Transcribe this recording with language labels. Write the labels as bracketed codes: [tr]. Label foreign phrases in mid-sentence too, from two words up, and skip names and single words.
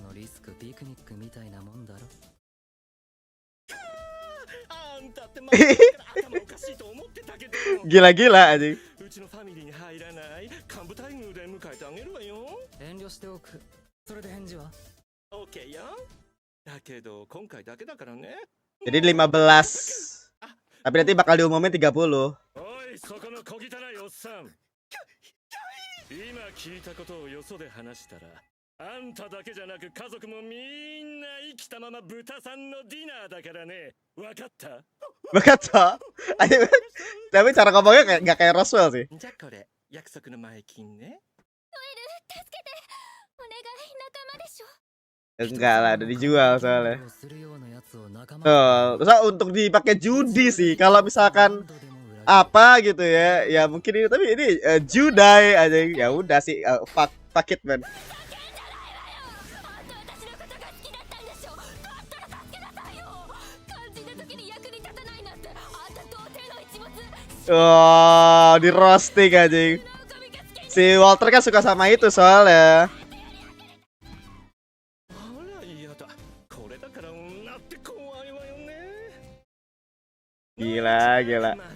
[id] Gila-gila aja. Jadi 15. Tapi nanti bakal diumumin 30. [ja] 今聞いたことをよそで話したら、あんただけじゃなく家族もみんな生きたまま豚さんのディナーだからね。わかった？ [id] Betul. Tapi cara ngomongnya nggak kayak Roswell sih. [ja] じゃあこれ約束の前金ね。 [id] Enggak lah, udah dijual soalnya. Tuh, terus untuk dipakai judi sih. Kalau misalkan apa gitu ya, ya mungkin ini, tapi ini judai aja. Ya udah sih, [en] fuck it man. [id] Oh, di roasting aja. Si Walter kan suka sama itu soalnya. Gila, gila.